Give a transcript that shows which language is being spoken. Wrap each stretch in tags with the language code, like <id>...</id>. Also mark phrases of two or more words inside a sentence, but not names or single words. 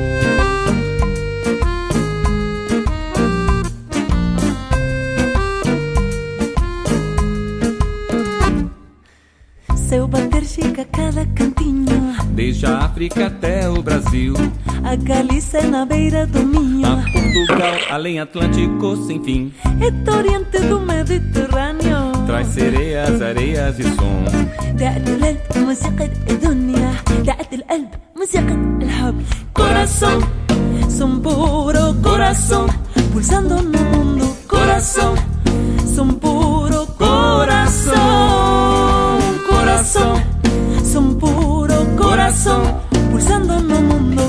<pt>Seu bater chega a cada cantinho, desde a África até o Brasil, a Galícia é na beira do Minho, a Portugal, além Atlântico sem fim, é do Oriente do Mediterrâneo, traz sereias, areias e som.</pt> <ar>دقت القلب موسيقى الدنيا، دقت القلب موسيقى الحب.</ar> <pt>Coração, som puro coração, pulsando no mundo. Coração, som puro coração. Coração, som puro coração, pulsando no mundo.</pt>